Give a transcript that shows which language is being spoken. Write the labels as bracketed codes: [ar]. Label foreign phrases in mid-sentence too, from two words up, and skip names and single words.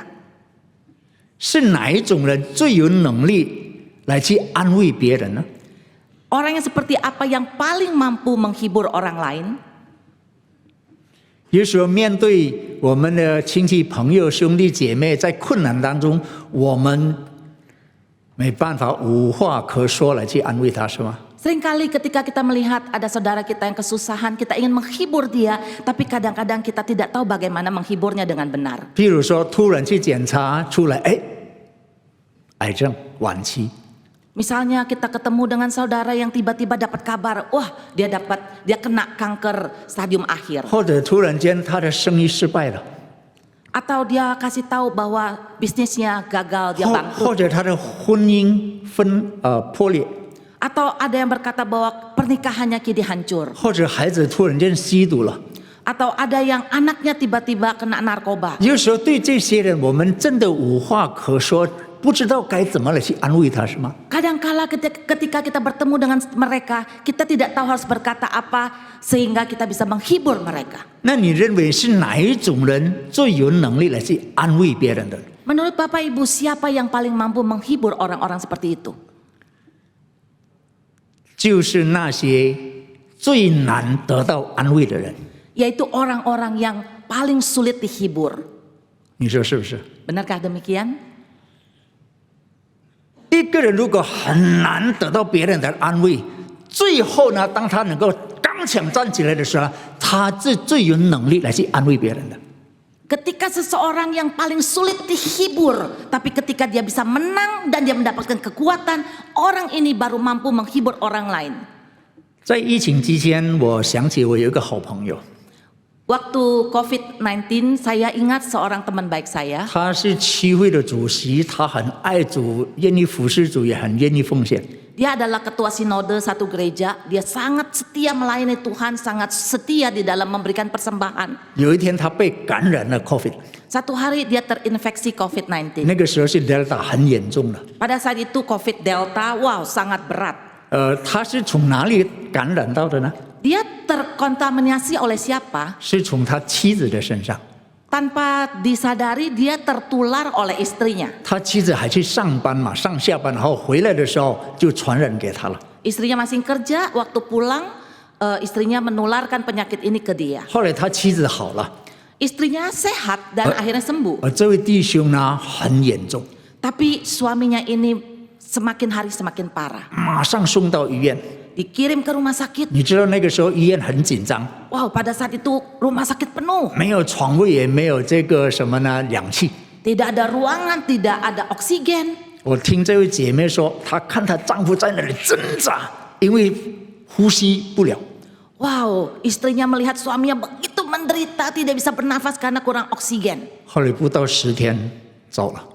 [zh] 是哪一种人最有能力来去安慰别人呢？ [id] Orang yang seperti apa yang paling mampu menghibur orang lain? [zh] 有时候面对我们的亲戚朋友兄弟姐妹在困难当中，我们没办法无话可说来去安慰他，是吗？ [id] Seringkali ketika kita melihat ada saudara kita yang kesusahan, kita ingin menghibur dia, tapi kadang-kadang kita tidak tahu bagaimana menghiburnya dengan benar. [zh] 譬如说，突然去检查出来，癌症晚期， [id] Misalnya kita ketemu dengan saudara yang tiba-tiba dapat kabar, wah dia kena kanker stadium akhir. [zh] 或者突然间他的生意失败了， [id] Atau dia kasih tahu bahwa bisnisnya gagal, dia [zh] 或 [id] bangkrut. [zh] 者他的婚姻破裂， [id] Atau ada yang berkata bahwa pernikahannya kini hancur. [zh] 或者孩子突然间吸毒了。 [id] Atau ada yang anaknya tiba-tiba kena narkoba. [zh] 有时候对这些人，我们真的无话可说，不知道该怎么来去安慰他，是吗？ [id] Kadangkala ketika kita bertemu dengan mereka, kita tidak tahu harus berkata apa sehingga kita bisa menghibur mereka. [zh] 那你认为是哪一种人最有能力来去安慰别人的？ [id] Menurut Bapak Ibu, siapa yang paling mampu menghibur orang-orang seperti itu? [zh] 就是那些最难得到安慰的人。 [id] Yaitu orang-orang yang paling sulit dihibur. [zh] 你说是不是？ [id] Benarkah demikian? [zh] 一个人如果很难得到别人的安慰，最后呢，当他能够刚强站起来的时候，他是最有能力来去安慰别人的。 [id] Ketika seseorang yang paling sulit dihibur, tapi ketika dia bisa menang dan dia mendapatkan kekuatan, orang ini baru mampu menghibur orang lain. [zh] 在疫情期间，我想起我有一个好朋友， [id] Waktu COVID-19, saya ingat seorang teman baik saya. [zh] 他是区会的主席，他很爱主，愿意服侍主，也很愿意奉献。 [id] Dia adalah ketua sinode satu gereja. Dia sangat setia melayani Tuhan, sangat setia di dalam memberikan persembahan. [zh] 有一天，他被感染了 COVID， [id] Satu hari dia terinfeksi COVID-19. [zh] 那个时候是 Delta 很严重的。 [id] Pada saat itu COVID Delta, wow, sangat berat. [zh] 他是从哪里感染到的呢？ [id] Dia terkontaminasi oleh siapa? [zh] 是从他妻子的身上。 [id] Tanpa disadari dia tertular oleh istrinya. [zh] 他妻子还去上班嘛，上下班，然后回来的时候就传染给他了。 [id] Istrinya masih kerja, waktu pulang istrinya menularkan penyakit ini ke dia. [zh] 后来他妻子好了， [id] Istrinya sehat dan akhirnya sembuh. [zh] 这位弟兄呢很严重， [id] Tapi suaminya ini semakin hari semakin parah. [zh] 马上送到医院。 [id] dikirim ke rumah sakit. [zh] 你知道那个时候医院很紧张， [id] Wow, pada saat itu rumah sakit penuh. [zh] 没有床位，也没有这个什么呢氧气。 [id] Tidak ada ruangan, tidak ada oksigen. [zh] 我听这位姐妹说，她看她丈夫在那里挣扎，因为呼吸不了。 [id] Wow, istrinya melihat suaminya begitu menderita, tidak bisa bernafas karena kurang oksigen. [zh] 后来不到10天走了，